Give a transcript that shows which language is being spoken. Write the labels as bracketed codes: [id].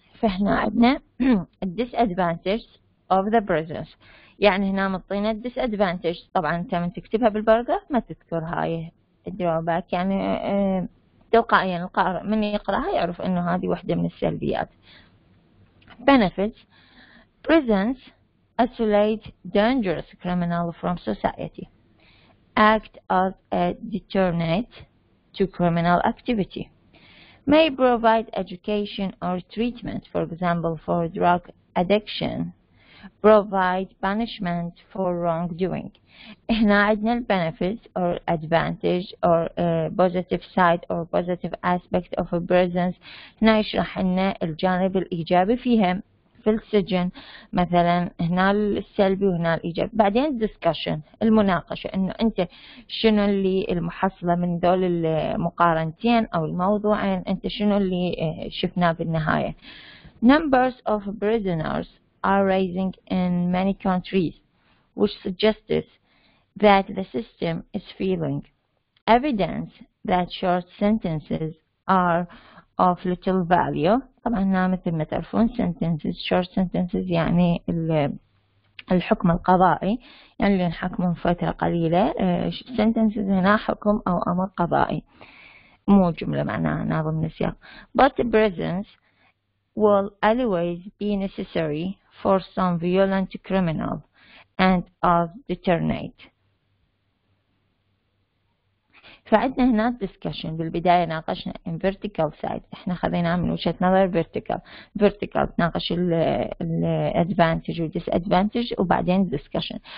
[ar] فهنا عندنا [en] disadvantage of the prisons. [ar] يعني هنا مطينا disadvantage. طبعا انت من تكتبها بالبرقة ما تذكر هاي الدروباك، يعني تلقائيا القارئ من يقرأها يعرف انه هذه واحدة من السلبيات. [en] Benefits. Prisons isolate dangerous criminals from society, act as a deterrent to criminal activity, may provide education or treatment, for example for drug addiction, provide punishment for wrongdoing. [ar] هنا عندنا ال [en] benefits or advantage or positive side or positive aspect of a prisons. [ar] هنا يشرح لنا الجانب الإيجابي فيها في السجن، مثلا هنا السلبي وهنا الإيجابي. بعدين discussion المناقشة، إنه أنت شنو اللي المحصلة من دول المقارنتين أو الموضوعين، أنت شنو اللي شفناه بالنهاية. [en] Numbers of prisoners are rising in many countries, which suggests that the system is failing. Evidence that short sentences are of little value. [ar] طبعا هنا مثل ما تعرفون sentences short sentences يعني الحكم القضائي، يعني اللي نحكمه فترة قليلة. sentences هنا حكم أو أمر قضائي، مو جملة معناها هنا ضمن السياق. [en] But prisons will always be necessary for some violent criminal and as deterrent. [ar] فعندنا هنا discussion. بالبداية ناقشنا [en] in vertical side، [ar] احنا خذيناه من وجهة نظر vertical تناقش ال advantage و disadvantage وبعدين discussion.